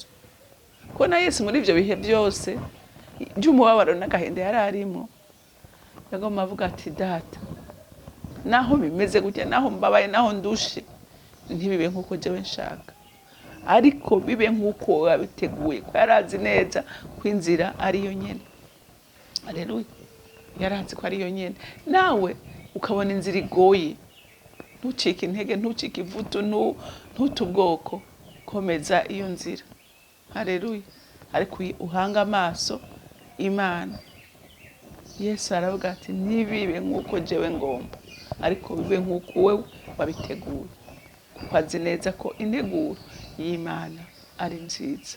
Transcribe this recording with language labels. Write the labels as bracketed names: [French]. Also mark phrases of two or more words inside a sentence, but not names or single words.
[Rundi] Ko na Yesu muri ivyo bihe byose by'umubabaro n'agahinda yari arimo, yagomba avuga ati data, naho bimeze gutya, naho mbabaye, naho ndushe, ntibibe nk'uko jewe nshaka, ariko bibe nk'uko wabiteguye. Ko yarazi neza ko inzira ariyo nyene. Haleluya. Yarazi ko ariyo nyene. Nawe ukabona inzira igoye, ntucike intege, ntucike ivutu, ntutubwoko, komeza iyo nzira. Haleluya. Ariko uhanga amaso Imana. Yesu aravuga ati ntibibe nk'uko jewe ngomba, ariko bibe nk'uko wewe wabiteguye. Kuko azi neza ko integuro y'Imana ari nziza.